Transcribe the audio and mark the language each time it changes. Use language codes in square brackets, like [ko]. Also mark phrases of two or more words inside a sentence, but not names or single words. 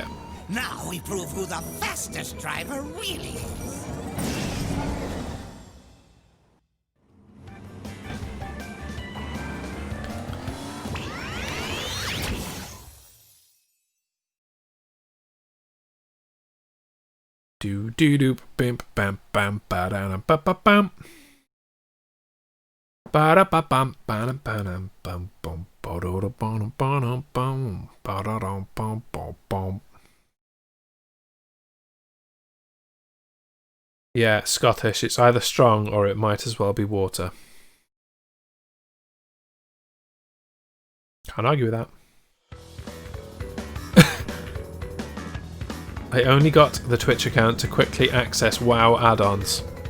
[en] Now we prove who the fastest driver really is. Do do do bam bam bam ba da ba ba bam ba da ba bam ba da bam bam bam ba da da bam bam bam ba da da bam bam bam. Yeah, Scottish. It's either strong or it might as well be water. Can't argue with that. I only got the Twitch account to quickly access WoW add-ons.